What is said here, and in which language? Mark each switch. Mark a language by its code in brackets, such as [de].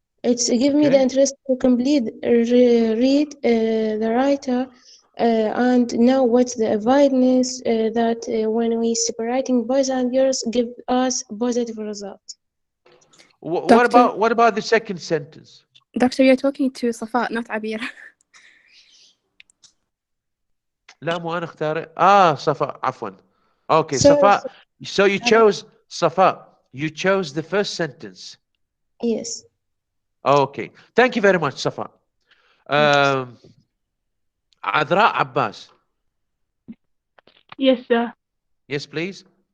[en] It's give me the interest to complete read the writer and know what's the awareness that when we separating boys and girls give us positive results. What about the second sentence? Doctor, you're talking to Safa, not Abir. [ar] لا مو أنا اختار صفاء عفوا. [en] Okay, So Safa. So you chose Safa. You chose the first sentence. Yes. Okay. Thank you very much, Safa. Um, Adra Abbas. Yes, sir. Yes, please.